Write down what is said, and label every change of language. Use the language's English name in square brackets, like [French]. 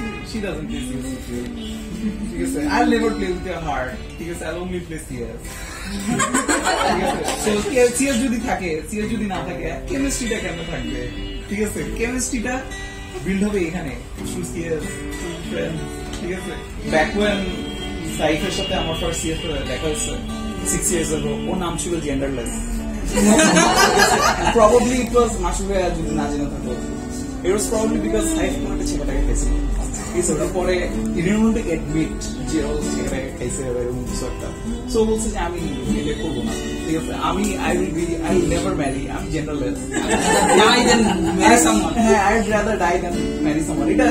[English] She doesn't play CS with you. Because I'll never play with your heart. Because I'll only play CS. [Bangla] So CS যদি থাকে, CS যদি না থাকে, chemistry-টা কেন থাকবে? ঠিক আছে, chemistry-টা build হবে এখানে. [English] Through CS, through friends. [Bangla] ঠিক আছে. [English] Back when [Bangla] সাইফের সাথে আমার ফার্স্ট CS দেখা হয়েছে 6 years ago, ওর নাম ছিল জেন্ডারলেস [English] Probably it was Mashuve [Bangla] যদি না জেনে থাকো। [English] It was probably because Saif [Bangla] কোনো একটা ছেলেটাকে খাইছিল। এই ওটার পরে [English] he didn't want to admit [Bangla] যে ও ছেলেটাকে খাইছে এরকম কিছু একটা। So বলছে যে আমি বিয়ে করবো না। ঠিক আছে, [English] I will never marry. I'm genderless. Die than marry someone. I'd rather die than marry someone.